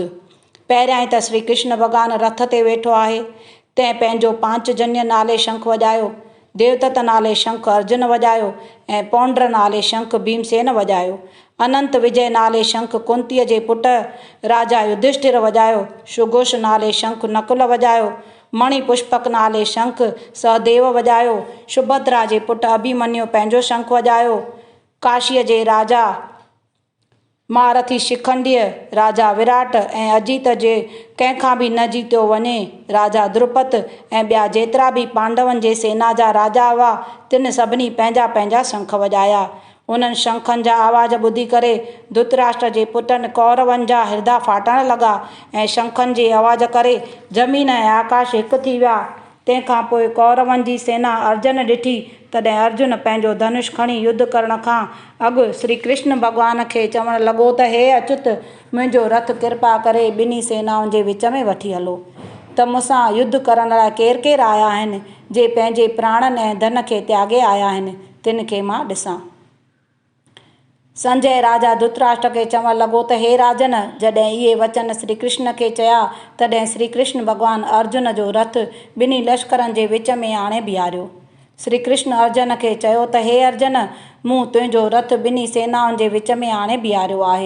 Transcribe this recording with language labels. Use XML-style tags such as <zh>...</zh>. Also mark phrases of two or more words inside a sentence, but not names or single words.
<sd>पहिरियां त श्री कृष्ण भॻवानु रथ ते वेठो आहे, तंहिं पंहिंजो पांचजन्य नाले शंख वॼायो, देवदत्त नाले शंख अर्जुन वॼायो ऐं पौंड्र नाले शंख भीमसेन वॼायो, अनंत विजय नाले शंख कुंतीअ जे पुटु राजा युधिष्ठिर वॼायो, सुघोष नाले शंख नकुल वॼायो, मणिपुष्पक नाले शंख सहदेव वॼायो, सुभद्रा जे पुटु अभिमन्यु पंहिंजो शंख वॼायो, काशीअ जे राजा महारथी शिखंडीअ, राजा विराट ऐं अजीत जे कंहिंखां बि न जीतियो वञे राजा द्रुपद ऐं ॿिया जेतिरा बि पांडवनि जे सेना जा राजा हुआ तिन सभिनी पंहिंजा पंहिंजा शंख वॼाया। उन्हनि शंखनि जा आवाज़ ॿुधी करे धृतराष्ट्र जे पुटनि कौरवनि जा हृदय फाटण लॻा ऐं शंखनि जे आवाज़ करे ज़मीन ऐं आकाश हिकु थी विया। तंहिंखां पोइ कौरवनि जी सेना अर्जुन ॾिठी तॾहिं अर्जुन पंहिंजो धनुष खणी युद्ध करण खां अॻु श्री कृष्ण भॻवान खे चवणु लॻो त हे अच्युत, मुंहिंजो रथ कृपा करे ॿिन्ही सेनाउनि जे विच में वठी हलो त मूंसां युद्ध करण लाइ केरु केरु आया आहिनि। जे पंहिंजे प्राणनि ऐं धन खे त्यागे आया आहिनि तिन खे मां ॾिसां। संजय राजा धृतराष्ट्र खे चवणु लॻो त हे राजन, जॾहिं इहे वचन श्री कृष्ण खे चया तॾहिं श्री कृष्ण भॻवानु अर्जुन जो रथ ॿिन्ही लश्करनि जे विच में आणे बीहारियो। श्री कृष्ण अर्जुन खे चयो त हे अर्जुन, मूं तुंहिंजो रथ ॿिन्ही सेनाउनि जे विच में आणे बीहारियो आहे।</sd>